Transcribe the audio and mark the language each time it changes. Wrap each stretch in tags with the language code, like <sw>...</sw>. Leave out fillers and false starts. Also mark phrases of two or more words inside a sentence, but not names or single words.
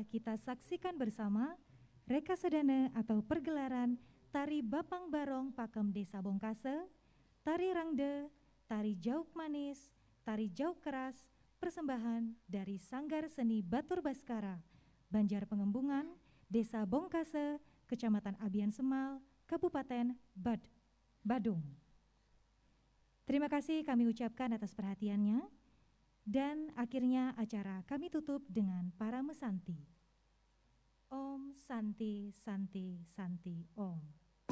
<id>kita saksikan bersama Reka Sedana atau pergelaran Tari Bapang Barong Pakem Desa Bongkase, Tari Rangde, Tari Jauk Manis, Tari Jauk Keras, persembahan dari Sanggar Seni Batur Baskara, Banjar Pengembungan, Desa Bongkase, Kecamatan Abian Semal, Kabupaten Badung. Terima kasih kami ucapkan atas perhatiannya, dan akhirnya acara kami tutup dengan para mesanti.</id> <sa>Om Santi Santi Santi Om.</sa>